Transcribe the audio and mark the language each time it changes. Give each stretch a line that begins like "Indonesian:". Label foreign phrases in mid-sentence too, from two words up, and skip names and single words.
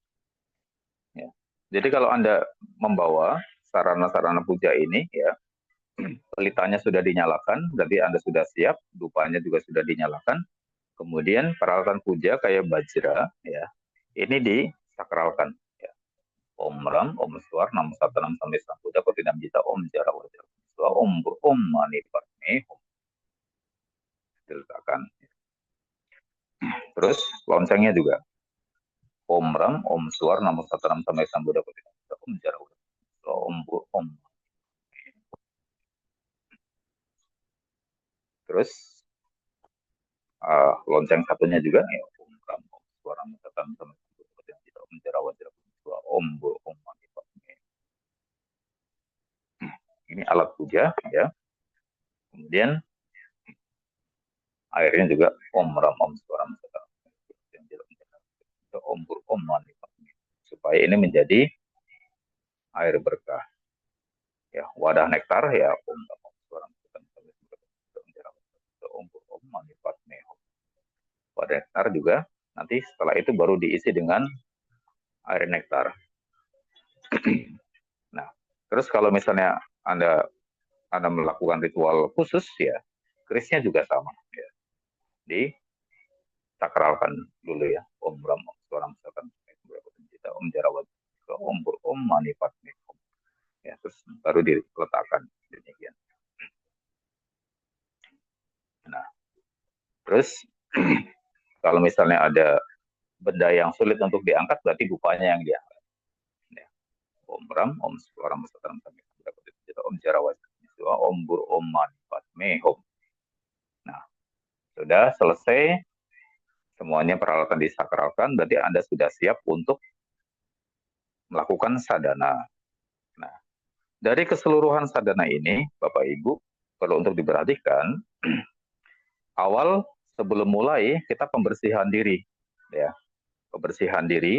Indonesian: Ya. Jadi kalau Anda membawa sarana-sarana puja ini ya, pelitanya sudah dinyalakan, berarti Anda sudah siap, dupanya juga sudah dinyalakan. Kemudian peralatan puja kayak bajra, ya, ini disakralkan. Ya.
Sanskrit: Om Ram, Om Swar, Namo Satanam Sampai Sang Puja, Kotinam Jita, Om Jara Wajra, Om Bur, Om Mani Padme, Om.
Indonesian: Diletakkan. Terus loncengnya juga.
Sanskrit: Om Ram, Om Swar, Namo Satanam Sampai Sang Buddha, Kotinam Jita, Om Jara Wajra, Om Bur, Om.
Indonesian: Terus lonceng satunya juga ya,
Sanskrit: Om Ram, Om Swar, Namo Satanam Sampai Sang Buddha, Kotinam Jita, Om Jara Wajra, Om Bur, Om Mani Padme.
Indonesian: Ini alat puja ya. Kemudian airnya juga
Sanskrit: Om Ram, Om Swar, Namo Satanam Om Bur, Om Mani Padme.
Indonesian: Supaya ini menjadi air berkah. Ya, wadah nektar ya
Sanskrit: Om Ram, Om Swar, Namo Satanam Om Bur, Om Mani Padme.
Indonesian: Wadah nektar juga nanti setelah itu baru diisi dengan air nektar. Nah, terus kalau misalnya Anda melakukan ritual khusus ya, kerisnya juga sama ya. Disakralkan dulu ya.
Sanskrit: Om Ram, Om Swar, Namo Satanam Om Jarawat, Om Bur, Om Mani Padme.
Indonesian: Ya, terus baru diletakkan demikian. Nah, terus kalau misalnya ada benda yang sulit untuk diangkat, berarti dupanya yang diangkat. Ya.
Sanskrit: Om Ram, Om Swar, Namo Satanam Om Jarawat, Om Bur, Om Mani Padme, Om.
Indonesian: Nah, sudah selesai semuanya peralatan disakralkan, berarti Anda sudah siap untuk melakukan sadhana. Nah, dari keseluruhan sadhana ini, Bapak Ibu, perlu untuk diperhatikan, awal sebelum mulai kita pembersihan diri, ya, pembersihan diri.